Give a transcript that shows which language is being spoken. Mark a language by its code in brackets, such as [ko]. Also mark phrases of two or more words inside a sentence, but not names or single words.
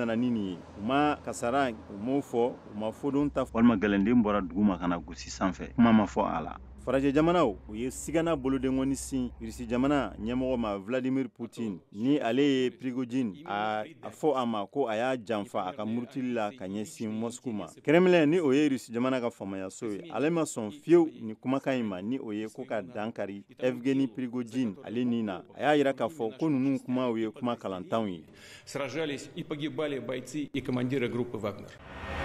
[bm] nana ni nin ye u ma kasara u m'o fɔ u ma fɔdon ta walima gɛlɛnden bɔra duguma kana gosi sanfɛ kuma ma fɔ a la farajɛ jamanaw u ye sigana bolodengɔni sin Rusi jamana ɲɛmɔgɔ ma Vladimir Putin ni ale ye Prigojine a fɔ a ma ko a y'a janfa a ka murutili la ka ɲɛsin Moscou ma Kremlin ni o ye Rusi jamana ka famayaso ye ale ma sɔn fiyewu ni kumakan in ma ni o ye ko ka dankari Evgeny Prigojine ale nin na a y'a yira k'a fɔ ko ninnu kumaw ye kuma kalantanw ye. [ru] Сражались и погибали бойцы и командиры группы Вагнер.